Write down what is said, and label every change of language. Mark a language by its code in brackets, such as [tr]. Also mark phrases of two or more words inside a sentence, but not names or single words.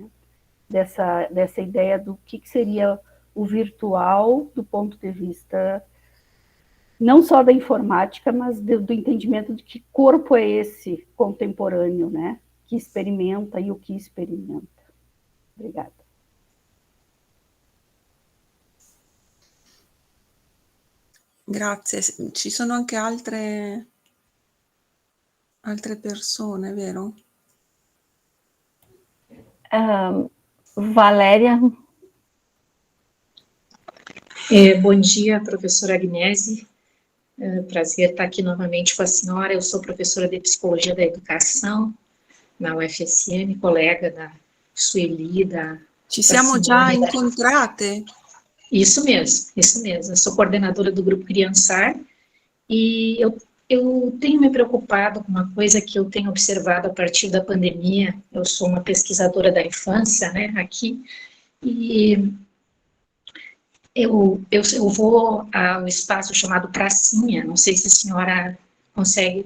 [pt] Dessa ideia do que seria o virtual do ponto de vista não só da informática, mas do entendimento de que corpo é esse contemporâneo, né? Que experimenta e o que experimenta. Obrigada. [it] Grazie. Ci sono anche altre persone, vero? [pt] Valéria. Bom dia, professora Agnese. Prazer estar aqui novamente com a senhora. Eu sou professora de Psicologia da Educação na UFSM, colega da Sueli, [it] Ci siamo già Simone. incontrate? [pt] Isso mesmo, isso mesmo. Eu sou coordenadora do Grupo Criançar e eu tenho me preocupado com uma coisa que eu tenho observado a partir da pandemia. Eu sou uma pesquisadora da infância, né, aqui, e eu vou ao espaço chamado Pracinha, não sei se a senhora consegue.